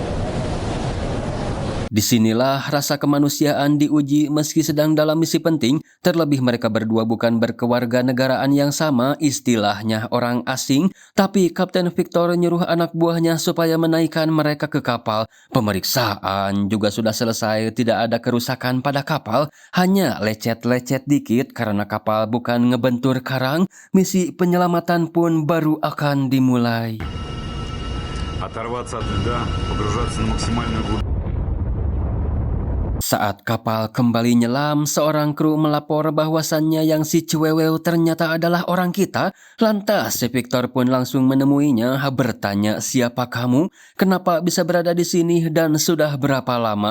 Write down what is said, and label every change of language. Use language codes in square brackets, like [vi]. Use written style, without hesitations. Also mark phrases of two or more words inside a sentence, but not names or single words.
[id] Disinilah rasa kemanusiaan diuji. Meski sedang dalam misi penting, Terlebih mereka berdua bukan berkewarganegaraan yang sama, istilahnya orang asing, tapi Kapten Victor nyuruh anak buahnya supaya menaikkan mereka ke kapal. Pemeriksaan juga sudah selesai, tidak ada kerusakan pada kapal, hanya lecet-lecet dikit karena kapal bukan ngebentur karang. Misi penyelamatan pun baru akan dimulai. [ru] Оторваться от льда, погружаться на максимальную глубину. [id] Saat kapal kembali nyelam, seorang kru melapor bahwasannya yang si Cueweu ternyata adalah orang kita. Lantas si Victor pun langsung menemuinya, bertanya, "Siapa kamu? Kenapa bisa berada di sini dan sudah berapa lama?"